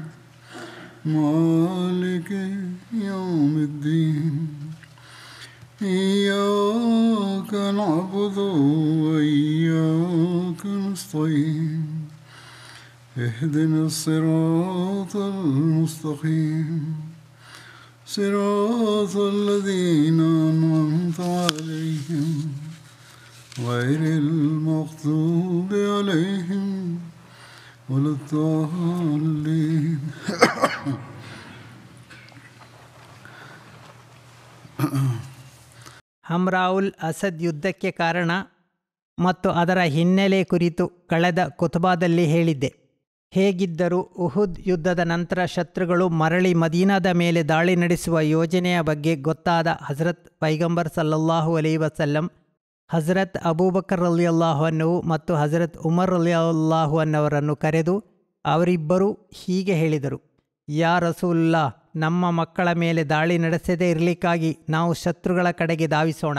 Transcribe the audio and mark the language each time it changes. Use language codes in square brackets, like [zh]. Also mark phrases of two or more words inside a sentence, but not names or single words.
[ar] مالك يوم الدين إياك نعبد وإياك نستعين اهدنا الصراط المستقيم صراط الذين أنعمت عليهم غير المغضوب عليهم ولا الضالين [kn] ಹಮ್ರಾವುಲ್ ಅಸದ್ ಯುದ್ಧಕ್ಕೆ ಕಾರಣ ಮತ್ತು ಅದರ ಹಿನ್ನೆಲೆ ಕುರಿತು ಕಳೆದ ಕುತುಬಾದಲ್ಲಿ ಹೇಳಿದ್ದೆ. ಹೇಗಿದ್ದರೂ ಉಹುದ್ ಯುದ್ಧದ ನಂತರ ಶತ್ರುಗಳು ಮರಳಿ ಮದೀನಾದ ಮೇಲೆ ದಾಳಿ ನಡೆಸುವ ಯೋಜನೆಯ ಬಗ್ಗೆ ಗೊತ್ತಾದ ಹಜರತ್ ಪೈಗಂಬರ್ [ar] صلى الله عليه وسلم [kn] ಹಜರತ್ ಅಬೂಬಕರ್ [ar] رضي الله عنه [kn] ಮತ್ತು ಹಜರತ್ ಉಮರ್ ರಲಿಯಲ್ಲಾಹು ಅನ್ನವರನ್ನು ಕರೆದು ಅವರಿಬ್ಬರೂ ಹೀಗೆ ಹೇಳಿದರು: [ar] يا رسول الله, [kn] ನಮ್ಮ ಮಕ್ಕಳ ಮೇಲೆ ದಾಳಿ ನಡೆಸದೇ ಇರಲಿಕ್ಕಾಗಿ ನಾವು ಶತ್ರುಗಳ ಕಡೆಗೆ ಧಾವಿಸೋಣ.